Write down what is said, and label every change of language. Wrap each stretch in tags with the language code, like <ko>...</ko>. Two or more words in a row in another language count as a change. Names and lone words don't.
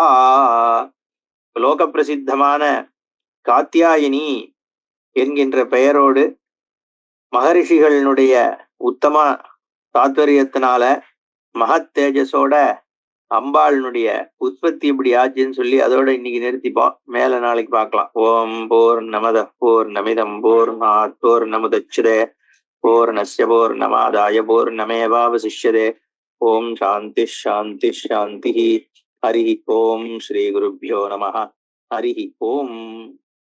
<ta>லோக பிரசித்தமான காத்தியாயினி என்கின்ற பெயரோடு மகரிஷிகளினுடைய உத்தம தாத்பரியத்தினால மகத் தேஜஸோட அம்பாளுடைய உற்பத்தி இப்படி ஆச்சுன்னு சொல்லி அதோட இன்னைக்கு நிறுத்திப்போம். மேல நாளைக்கு பார்க்கலாம்.</ta> <sa>ओम् पूर्णमद पूर्णमिदं पूर्णात् पूर्णमुदच्यते पूर्णस्य पूर्णमादाय पूर्णमेवावशिष्यते. ओम् शान्ति शान्ति शान्ति. हरि ओम् श्री गुरुभ्यो नमः. हरि ओम्.</sa>